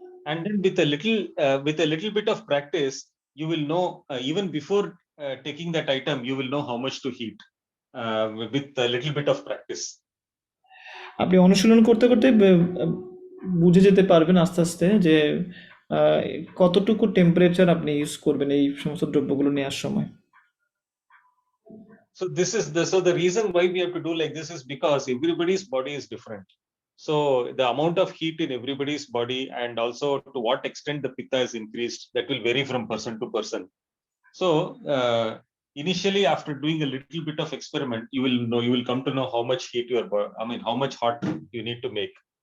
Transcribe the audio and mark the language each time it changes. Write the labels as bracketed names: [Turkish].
[English] And then with a little bit of practice, you will know even before taking that item, you will know how much to heat with a little bit of practice. [Bangla] আপনি অনুশীলন করতে করতে বুঝে যেতে পারবেন আস্তে আস্তে যে কতটুকু টেম্পারেচার আপনি ইউজ করবেন এই সমস্ত দ্রব্যগুলো নেওয়ার সময়। [English] So the reason why we have to do like this is because everybody's body is different. So the amount of heat in everybody's body, and also to what extent the pitta is increased, that will vary from person to person. So initially, after doing a little bit of experiment, you will come to know how much heat how much hot you need to make.